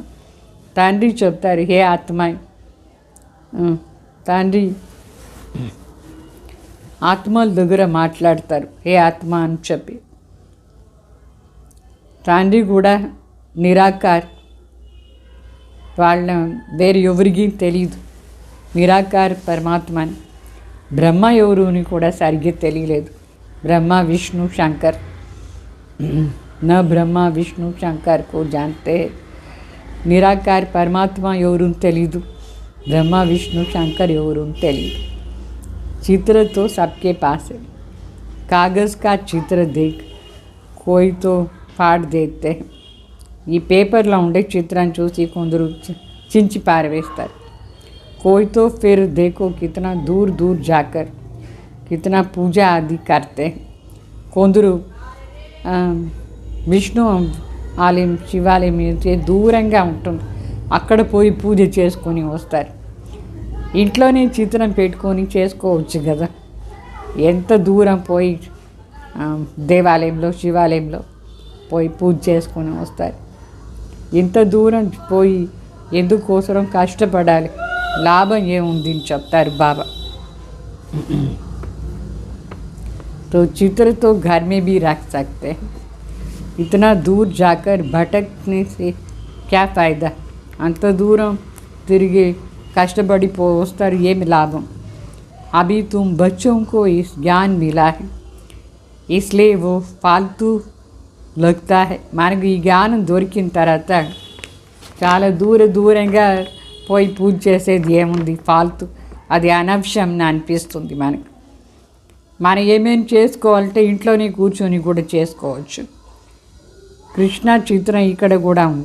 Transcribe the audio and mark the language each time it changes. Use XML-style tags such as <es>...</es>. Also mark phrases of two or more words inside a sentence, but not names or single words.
<te>తండ్రి చెప్తారు, హే ఆత్మ, తండ్రి ఆత్మల దగ్గర మాట్లాడతారు, హే ఆత్మ అని చెప్పి. తండ్రి కూడా నిరాకార్, వాళ్ళ వేరే ఎవరికి తెలియదు. నిరాకార్ పరమాత్మ అని. బ్రహ్మ ఎవరు అని కూడా సరిగ్గా తెలియలేదు. బ్రహ్మ విష్ణు శంకర్,</te> <hi>न ब्रह्मा विष्णु शंकर को जानते हैं. निराकार परमात्मा</hi> <te>ఎవరు తెలీదు, బ్రహ్మ విష్ణు శంకర్ ఎవరు తెలీదు.</te> <hi>चित्र तो सबके पास है. कागज़ का चित्र देख कोई तो फाड़ देते हैं.</hi> <te>ఈ పేపర్లో ఉండే చిత్రాన్ని చూసి కొందరు చించి పారవేస్తారు.</te> <hi>कोई तो फिर देखो कितना दूर दूर जाकर कितना पूजा आदि करते हैं.</hi> <te>కొందరు విష్ణు ఆలయం, శివాలయం దూరంగా ఉంటుంది, అక్కడ పోయి పూజ చేసుకొని వస్తారు. ఇంట్లోనే చిత్రం పెట్టుకొని చేసుకోవచ్చు కదా. ఎంత దూరం పోయి దేవాలయంలో శివాలయంలో పోయి పూజ చేసుకొని వస్తారు. ఇంత దూరం పోయి ఎందుకోసం కష్టపడాలి, లాభం ఏముంది అని చెప్తారు బాబా.</te> <hi>तो चित्र तो घर में भी रख सकते हैं. इतना दूर जाकर भटकने से क्या फ़ायदा.</hi> <te>అంత దూరం తిరిగి కష్టపడి వస్తారు ఏమి లాభం.</te> <hi>अभी तुम बच्चों को इस ज्ञान मिला है इसलिए वो फालतू लगता है.</hi> <te>మనకు ఈ జ్ఞానం దొరికిన తర్వాత చాలా దూరంగా పోయి పూజ చేసేది ఏముంది, ఫాల్తు, అది అనవసరం అనిపిస్తుంది మనకు. మనం ఏమేమి చేసుకోవాలంటే ఇంట్లోనే కూర్చొని కూడా చేసుకోవచ్చు. కృష్ణ చిత్రం ఇక్కడ కూడా ఉంది.</te>